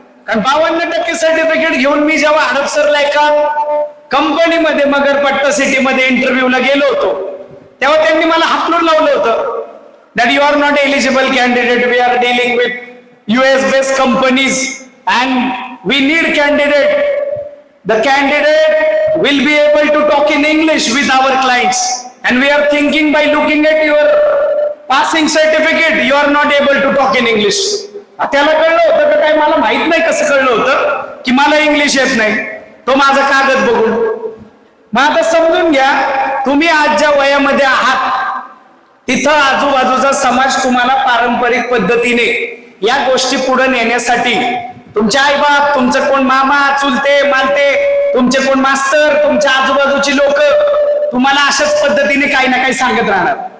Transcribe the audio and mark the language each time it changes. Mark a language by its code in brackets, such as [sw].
[mr] कारण 52% सर्टिफिकेट घेऊन मी जेव्हा हडपसरला एका कंपनीमध्ये मगरपट्टा सिटीमध्ये इंटरव्ह्यूला गेलो होतो तेव्हा त्यांनी मला हाकलून लावलं होतं [en] that you are not eligible candidate, we are dealing with US based companies and we need candidate. The candidate will be able to talk in English with our clients and we are thinking by looking at your passing certificate you are not able to talk in English. [mr] त्याला कळलं होतं का काय मला माहित नाही कसं कळलं होतं की मला इंग्लिश येत नाही, तो माझा कागद बघून. मग आता समजून घ्या तुम्ही आज ज्या वयामध्ये आहात तिथं आजूबाजूचा समाज तुम्हाला पारंपरिक पद्धतीने या गोष्टी पुढे नेण्यासाठी तुमचे आईबाप, तुमचं कोण मामा, चुलते, मालते, तुमचे कोण मास्तर, तुमच्या आजूबाजूची लोक तुम्हाला अशाच पद्धतीने काही ना काही सांगत राहणार.